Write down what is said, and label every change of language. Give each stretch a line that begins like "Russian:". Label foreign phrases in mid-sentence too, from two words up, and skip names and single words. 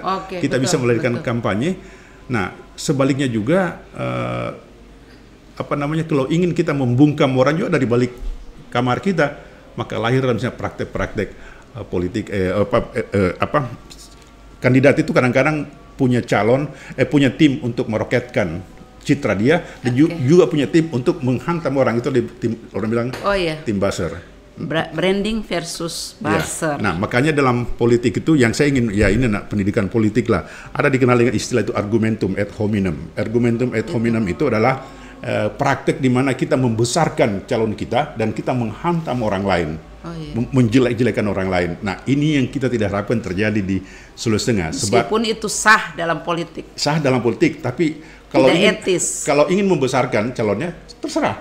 Indonesian: Kita betul, bisa melahirkan kampanye. Nah, sebaliknya juga kalau ingin kita membungkam orang juga dari balik kamar kita, maka lahir misalnya praktek-praktek politik kandidat itu kadang-kadang punya punya tim untuk meroketkan citra dia, dan juga punya tim untuk menghantam orang, itu orang bilang tim buzzer.
English: Branding versus buzzer.
Indonesian: Nah, makanya dalam politik itu yang saya ingin, ini pendidikan politik lah, ada dikenal dengan istilah itu
Latin: argumentum ad hominem. Argumentum ad hominem
Indonesian: itu adalah praktek di mana kita membesarkan calon kita dan kita menghantam orang lain, menjelek-jelekan orang lain. Nah, ini yang kita tidak harapkan terjadi di Sulawesi Tengah. Meskipun itu sah dalam politik. Sah dalam politik, tapi kalau ingin membesarkan calonnya, terserah.